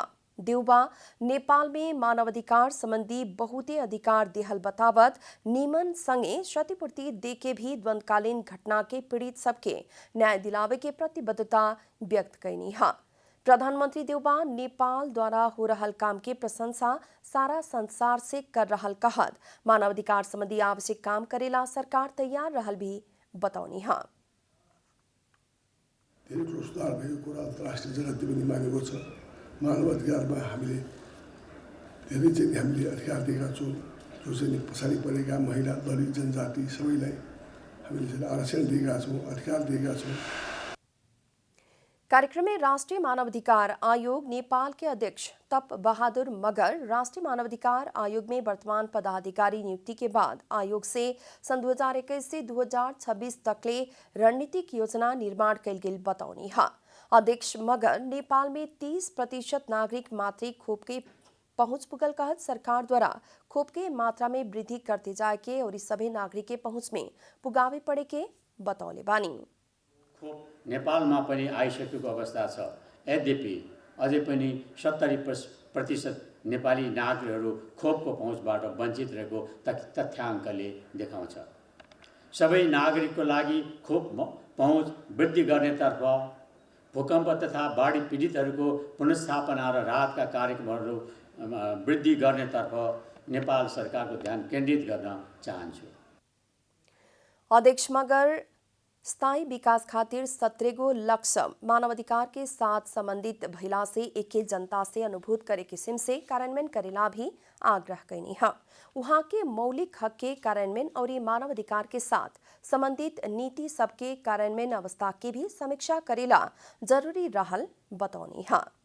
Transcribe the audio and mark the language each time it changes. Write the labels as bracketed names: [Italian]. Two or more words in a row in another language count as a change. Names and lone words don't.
[Bhojpuri] देउबा नेपाल में मानवाधिकार संबंधी बहुते अधिकार देहल बतावत नीमन संगे क्षतिपूर्ति दे के भी द्वंद्वकालीन घटना के पीड़ित सबके न्याय दिलावे के प्रतिबद्धता व्यक्त कैनी हा। प्रधानमंत्री देउबा नेपाल द्वारा हो रहल काम के प्रशंसा सारा संसार से कर रहल कहत मानवाधिकार संबंधी आवश्यक काम करेला सरकार तैयार रहल भी बतौनी हा। [Nepali] मानवाधिकारमा हामीले धेरै चाहिँ हामीले अधिकार दिएका छौँ। जो चाहिँ पछाडि परेका महिला, दलित, जनजाति सबैलाई हामीले चाहिँ आरक्षण दिएका छौँ, अधिकार दिएका छौँ। [Bhojpuri] कार्यक्रम में राष्ट्रीय मानवाधिकार आयोग नेपाल के अध्यक्ष तप बहादुर मगर राष्ट्रीय मानवाधिकार आयोग में वर्तमान पदाधिकारी नियुक्ति के बाद आयोग से सन 2021 से 2026 तकले रणनीतिक योजना निर्माण कैल गेल बतौनी हा। अध्यक्ष मगर नेपाल में 30% नागरिक मातृ खोप के पहुंच पुगल कहत सरकार द्वारा खोप के मात्रा में वृद्धि करते जाए के और सभी नागरिक के पहुंच में पुगावे पड़े के बतौले बानी। [Nepali] खोप नेपालमा पनि आइसकेको अवस्था छ। यद्यपि अझै पनि 70% नेपाली नागरिकहरू खोपको पहुँचबाट वञ्चित रहेको तथ्याङ्कले देखाउँछ। सबै नागरिकको लागि खोप पहुँच वृद्धि गर्नेतर्फ भूकम्प तथा बाढी पीडितहरूको पुनर्स्थापना र राहतका कार्यक्रमहरू वृद्धि गर्नेतर्फ नेपाल सरकारको ध्यान केन्द्रित गर्न चाहन्छु। [Bhojpuri] अध्यक्ष मगर स्थायी विकास खातिर 17 लक्ष्य मानवाधिकार के साथ संबंधित भइला से एके जनता से अनुभूत करे किस्म से कार्यान्वयन करेला भी आग्रह कैनी है। वहाँ के मौलिक हक के कार्यान्वयन और मानवाधिकार के साथ संबंधित नीति सबके कार्यान्वयन अवस्था की भी समीक्षा करेला जरूरी रहल बतौनी है।